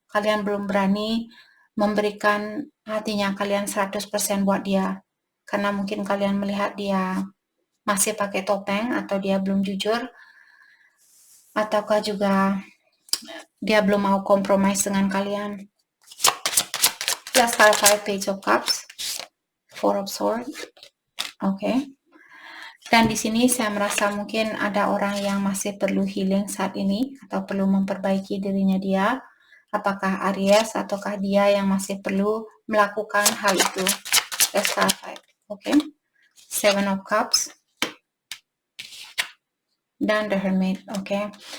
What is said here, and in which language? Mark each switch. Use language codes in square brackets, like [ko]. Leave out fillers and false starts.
[id] Kalian belum berani memberikan hatinya kalian 100% buat dia. Karena mungkin kalian melihat dia masih pakai topeng, atau dia belum jujur, ataukah juga dia belum mau compromise dengan kalian. [en] Let's clarify Page of Cups, Four of Swords. Oke. [id] Dan di sini saya merasa mungkin ada orang yang masih perlu healing saat ini, atau perlu memperbaiki dirinya dia. Apakah Aries ataukah dia yang masih perlu melakukan hal itu? [en] Let's clarify. Oke. Seven of Cups dan The Hermit. Oke.